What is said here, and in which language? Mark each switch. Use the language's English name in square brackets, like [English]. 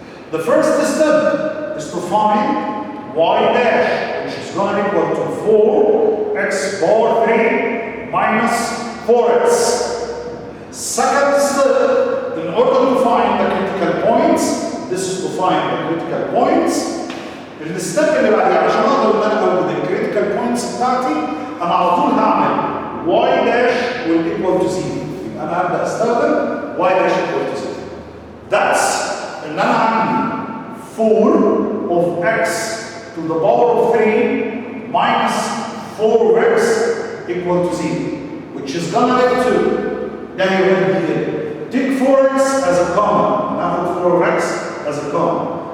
[English] The first step is to find y dash, which is going to equal to 4x power 3 minus 4x. Second step, in order to find the critical points, this is to find the critical points. [Arabic] الستيب اللي بعديه عشان اقدر ان انا اوجد الكريتيكال بوينتس بتاعتي، انا على طول هعمل [English] y dash will equal to 0. [Arabic] يبقى انا هبدا استخدم [English] y dash equal to 0. That's [Arabic] ان انا عندي [English] 4 of x to the power of 3 minus 4x equal to 0, which is gonna lead to, then you will be take 4x as a common, now 4x as a common.